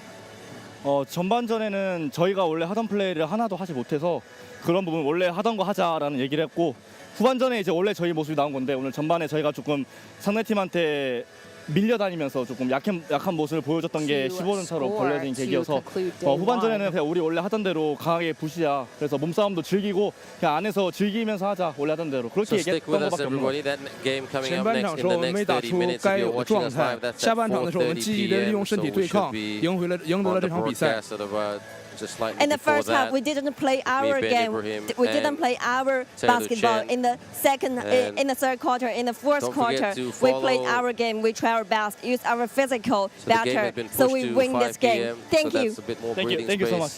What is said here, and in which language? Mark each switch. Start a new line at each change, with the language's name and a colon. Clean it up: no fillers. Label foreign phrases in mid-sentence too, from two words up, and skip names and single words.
Korean: 전반전에는 저희가 원래 하던 플레이를 하나도 하지 못해서 그런 부분 원래 하던 거 하자라는 얘기를 했고 후반전에 이제 원래 저희 모습이 나온 건데 오늘 전반에 저희가 조금 상대팀한테 밀려다니면서 조금 약한 모습을 보여줬던 게 15점 차로 벌려진 계기여서 후반전에는 그냥 우리 원래 하던 대로 강하게 부시자. 그래서 몸싸움도 즐기고 그냥 안에서 즐기면서 하자. 원래 하던 대로 그렇게 얘기했던 것밖에 없는 거예요.
Chinese: 前半场的时候我们没打出该有的状态，下半场的时候我们积极的利用身体对抗，赢得了这场比赛。
English: In the first half, we didn't play our game. We didn't play our basketball. In the third quarter, in the fourth quarter, we played our game. We tried our best, used our physical better, so we win this game. Thank you. Thank you so much.